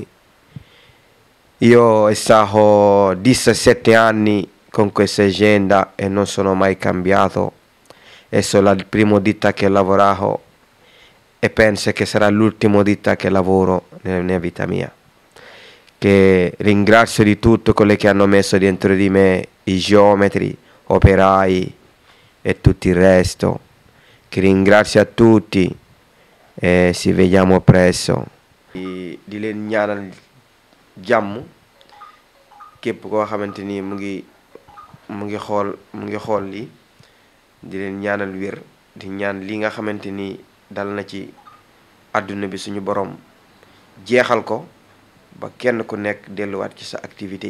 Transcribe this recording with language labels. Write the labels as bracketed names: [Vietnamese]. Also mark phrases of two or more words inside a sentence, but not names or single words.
[Italian] Io ho stato 17 anni con questa azienda e non sono mai cambiato, è solo il primo ditta che ho lavorato e penso che sarà l'ultima ditta che lavoro nella mia vita mia. Che ringrazio di tutto quelli che hanno messo dentro di me, i geometri, operai e tutto il resto. Che ringrazio a tutti e ci vediamo presto. [Wolof] di leen ñaanal jàmm képp koo xamante ni mu ngi xool lii di leen ñaanal wér di ñaan li nga xamante ni dal na ci àdduna bi suñu borom jeexal ko ba kenn ku nekk delluwaat ci sa activité